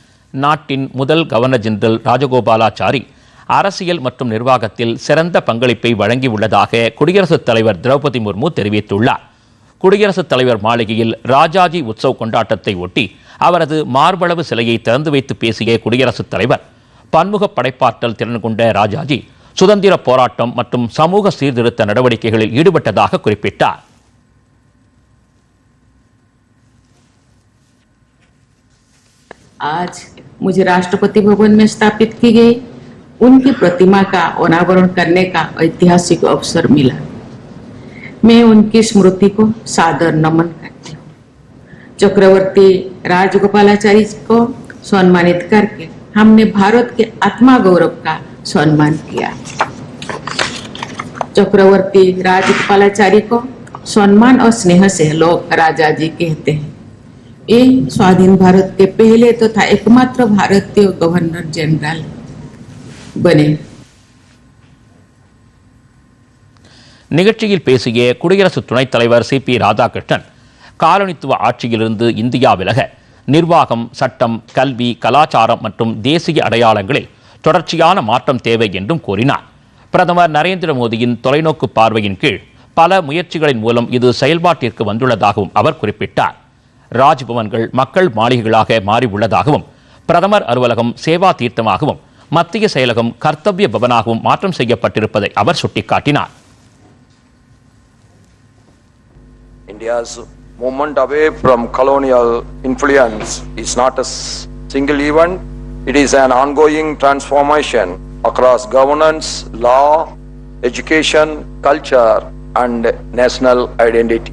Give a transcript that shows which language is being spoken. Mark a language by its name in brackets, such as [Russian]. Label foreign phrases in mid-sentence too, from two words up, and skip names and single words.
[Tamil] நாட்டின் முதல் கவர்னர் ஜெனரல் ராஜகோபாலாச்சாரி அரசியல் மற்றும் நிர்வாகத்தில் சிறந்த பங்களிப்பை வழங்கியுள்ளதாக குடியரசுத் தலைவர் திரௌபதி முர்மு தெரிவித்துள்ளார். குடியரசுத் தலைவர் மாளிகையில் ராஜாஜி உற்சவ் கொண்டாட்டத்தை ஒட்டி அவரது மார்பளவு சிலையை திறந்து வைத்து பேசிய குடியரசுத் தலைவர், பன்முக படைப்பாற்றல் திறன் கொண்ட ராஜாஜி சுதந்திர போராட்டம் மற்றும் சமூக சீர்திருத்த நடவடிக்கைகளில் ஈடுபட்டதாக குறிப்பிட்டார். [Hindi] आज मुझे राष्ट्रपति भवन में स्थापित की गई उनकी प्रतिमा का अनावरण करने का ऐतिहासिक अवसर मिला। मैं उनकी स्मृति को सादर नमन करती हूँ। चक्रवर्ती राजगोपालाचारी को सम्मानित करके हमने भारत के आत्मा गौरव का सम्मान किया। चक्रवर्ती राजगोपालाचारी को सम्मान और स्नेह से लोग राजा जी कहते हैं। ये स्वाधीन भारत के पहले तथा एकमात्र भारतीय गवर्नर जनरल बने। [Tamil] நிகழ்ச்சியில் பேசிய குடியரசு துணைத் தலைவர் சி.பி. ராதாகிருஷ்ணன், காலனித்துவ ஆட்சியிலிருந்து இந்தியா விலக நிர்வாகம், சட்டம், கல்வி, கலாச்சாரம் மற்றும் தேசிய அடையாளங்களில் தொடர்ச்சியான மாற்றம் தேவை என்றும் கூறினார். பிரதமர் நரேந்திர மோடியின் தொலைநோக்கு பார்வையின் கீழ் பல முயற்சிகளின் மூலம் இது செயல்பாட்டிற்கு வந்துள்ளதாகவும் அவர் குறிப்பிட்டார். ராஜ்பவன்கள் மக்கள் மாளிகைகளாக மாறியுள்ளதாகவும், பிரதமர் அலுவலகம் சேவா தீர்த்தமாகவும், மத்திய செயலகம் கர்த்தவ்ய பவனாகவும் மாற்றம் செய்யப்பட்டிருப்பதை அவர் சுட்டிக்காட்டினார். [English] India's movement away from colonial influence is not a single event. It is an ongoing transformation across governance, law, education, culture, and national identity.